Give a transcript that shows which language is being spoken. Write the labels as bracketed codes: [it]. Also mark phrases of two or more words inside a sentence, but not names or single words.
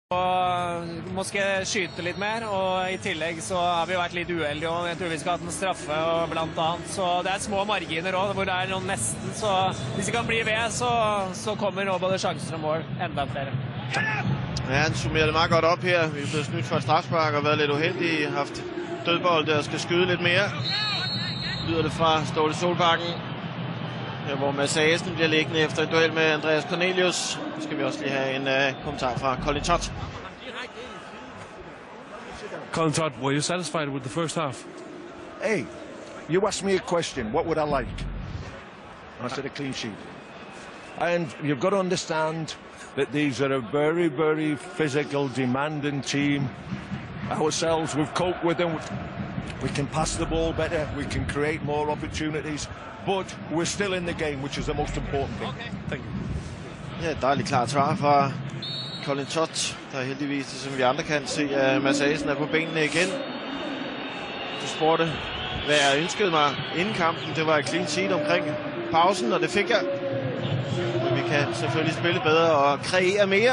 [no] Og måske skyte litt mer, og i tillegg så har vi vært litt uheldige, og jeg tror vi skal ha en straffe og blant annet. Så det er små marginer også, hvor det er noen nesten, så hvis det kan bli ved, så kommer nå både sjanser og mål enda flere. [da] Ja, han summerer det meget godt op her. Vi er blevet snydt for et strafspark og været lidt uheldige. Haft dødbold der skal skyde lidt mere. Lyder det fra Ståle Solbakken. Her hvor Mads Aesen bliver liggende efter en duel med Andreas Cornelius. Så skal vi også lige have en kommentar fra Colin Todd. [en] Colin Todd, were you satisfied with the first half? Hey, you asked me a question. What would I like? I said a clean sheet. And you've got to understand that these are a very, very physical, demanding team. Ourselves, we've coped with them. We can pass the ball better. We can create more opportunities. But we're still in the game, which is the most important thing. Okay, thank you. [da] Ja, dejligt klart svar fra Colin Todd, der heldigvis, som vi andre kan se, at Mads Aesen er på benene igen. Du spurgte, hvad jeg ønskede mig inden kampen. Det var et [en] clean sheet [da] omkring pausen, og det fik jeg. Men vi kan selvfølgelig spille bedre og kreere mere.